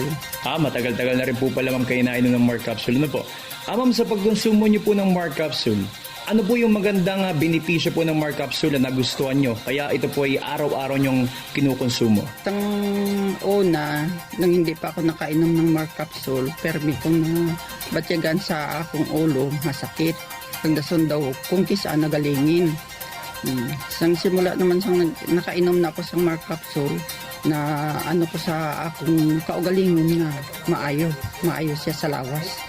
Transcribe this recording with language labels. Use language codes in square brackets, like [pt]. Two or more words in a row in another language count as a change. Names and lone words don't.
[tl] Matagal-tagal na rin po pala, ma'am, kayo nainom ng Mark Capsule. Ano po? Ma'am, sa pagkonsumo niyo po ng Mark Capsule, ano po yung magandang benepisyo po ng Mark Capsule na nagustuhan nyo? Kaya ito po ay araw-araw nyong kinukonsumo. Itong una, nang hindi pa ako nakainom ng [hil] Mark Capsule, permi ko na batyagan sa akong ulo, masakit. Pagdason daw, kung kisaan nagalingin. Sang simula naman sang nakainom na ako sa Mark Capsule, na ano ko sa akong kaugalingon na maayo siya sa lawas.